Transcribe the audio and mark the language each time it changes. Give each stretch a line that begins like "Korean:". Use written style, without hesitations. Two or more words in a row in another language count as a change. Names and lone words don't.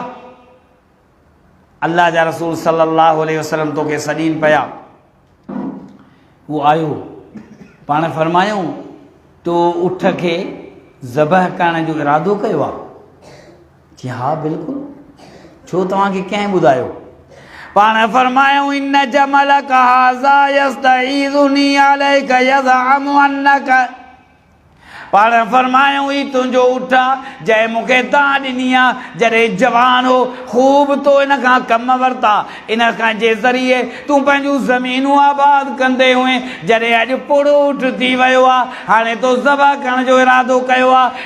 Sindhi: अल्लाह जा रसूल
Arabic: صلى الله عليه وسلم
Sindhi: तोखे सॾीनि पिया। उहो आयो, पाण फरमायूं तो उठ खे ज़बह करण जो इरादो कयो आहे? जी हा बिल्कुलु। छो तव्हांखे कंहिं ॿुधायो? पाण फरमायूं
Arabic: إن جملك هذا يستعديني عليك يزعم أنك,
Sindhi: पाण फरमायूं ही तुंहिंजो उठ आहे जंहिं मूंखे दां ॾिनी आहे जॾहिं जवान हो, ख़ूब तो इन खां कम वरिता, इन खां जे ज़रिए तूं पंहिंजूं ज़मीनूं आबाद कंदे हुए, जॾहिं अॼु पोड़ो उठ थी वियो आहे, हाणे तो ज़बह करण जो इरादो कयो आहे।